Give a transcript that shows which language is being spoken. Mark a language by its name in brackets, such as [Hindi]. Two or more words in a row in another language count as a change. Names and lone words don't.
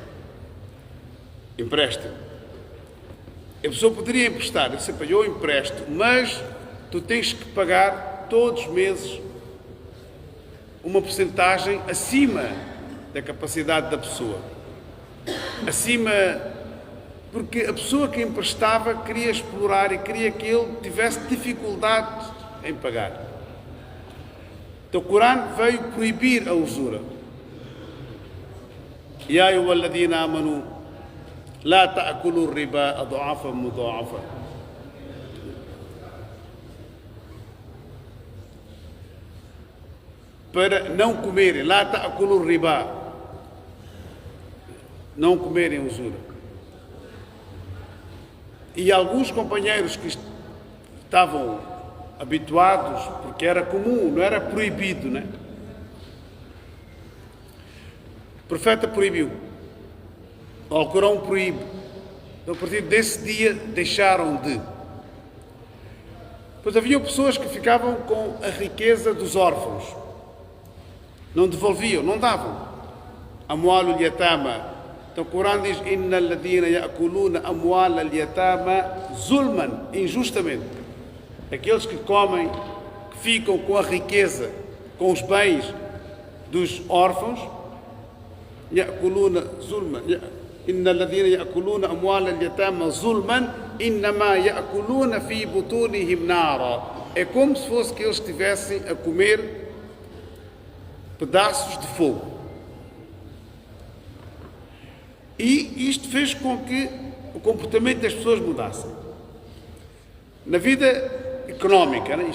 [Portuguese] A pessoa poderia emprestar, você pagou o empréstimo, mas tu tens que pagar todos os meses uma porcentagem acima da capacidade da pessoa. Porque a pessoa que emprestava queria explorar e queria que ele tivesse dificuldades em pagar. Então o Corão veio proibir a usura. [Arabic] يا أيها الذين آمنوا لا تأكلوا الربا أضعافا مضاعفة. [Portuguese] Para não comerem, [Arabic] لا تأكلوا الربا, [Portuguese] não comerem usura. E alguns companheiros que estavam habituados, porque era comum, não era proibido, né? O profeta proibiu, o Alcorão proíbe. Então, a partir desse dia deixaram de. Pois havia pessoas que ficavam com a riqueza dos órfãos, não devolviam, não davam. [Arabic] أموال اليتامى. [Portuguese] Então o Corão diz: [Arabic] إن الذين يأكلون أموال اليتامى ظلما, [Portuguese] injustamente. Aqueles que comem, que ficam com a riqueza, com os bens dos órfãos, [Arabic] يأكلون ظلما. إن الذين يأكلون أموال اليتامى ظلما إنما يأكلون في بطونهم نارا. [Portuguese] É como se fosse que eles estivessem a comer pedaços de fogo. E isto fez com que o comportamento das pessoas mudasse. Na vida económica, né?